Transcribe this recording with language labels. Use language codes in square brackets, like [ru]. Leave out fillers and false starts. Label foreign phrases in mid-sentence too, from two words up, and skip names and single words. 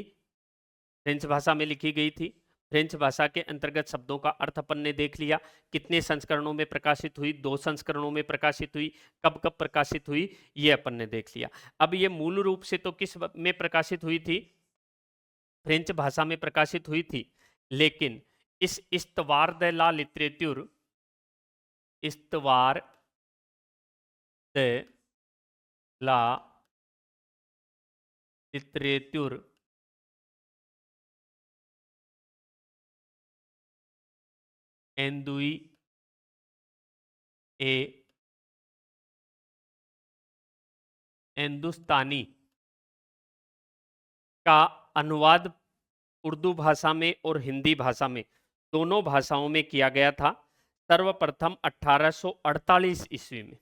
[hi] फ्रेंच भाषा में लिखी गई थी। फ्रेंच भाषा के अंतर्गत शब्दों का अर्थ अपन ने देख लिया। कितने संस्करणों में प्रकाशित हुई? 2 संस्करणों में प्रकाशित हुई। कब कब प्रकाशित हुई ये अपन ने देख लिया। अब ये मूल रूप से तो किस में प्रकाशित हुई थी? फ्रेंच भाषा में प्रकाशित हुई थी, लेकिन इस [fr] Histoire de la littérature, Histoire de la littérature hindouie et hindoustanie [hi] का अनुवाद उर्दू भाषा में और हिंदी भाषा में दोनों भाषाओं में किया गया था सर्वप्रथम 1848 ईस्वी में।